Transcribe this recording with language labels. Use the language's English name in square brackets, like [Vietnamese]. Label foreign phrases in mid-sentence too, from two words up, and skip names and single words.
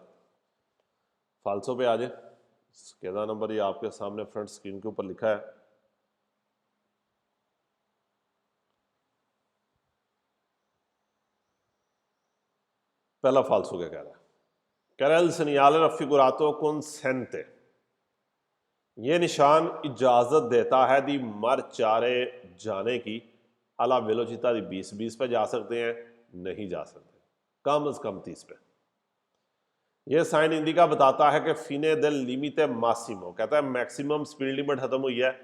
[Hindi] फालसो पे आ जाए, कैदा नंबर ये आपके सामने फ्रंट स्क्रीन के ऊपर लिखा है। पहला फालसो क्या कह रहा है, कह रहा है [Italian] il segnale raffigurato consente, [Hindi] ये निशान इजाजत देता है [Italian] di marciare, [Hindi] जाने की, [Italian] alla velocità di 20 [Hindi] पे जा सकते हैं, नहीं जा सकते, कम से कम 30 पे। यह साइन इंडिका बताता है कि [Italian] fine del limite massimo, [Hindi] कहता है मैक्सिमम स्पीड लिमिट खत्म हुई है।